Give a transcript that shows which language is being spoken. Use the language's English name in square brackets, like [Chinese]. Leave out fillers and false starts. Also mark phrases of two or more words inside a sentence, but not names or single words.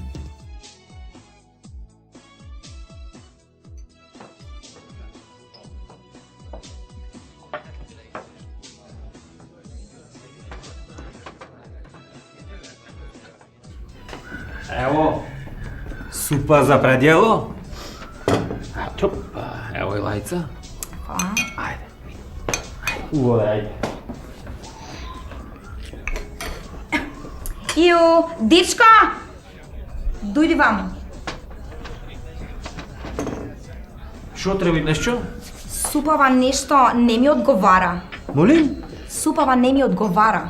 [Serbian] Evo, supa za predjelo. Evo i lajca. Hvala. Ajde. Ajde. [Macedonian] Ио, дечка! Дојди вамо. Шо треба нешто? Супава нешто не ми одговара. Молим? Супава не ми одговара.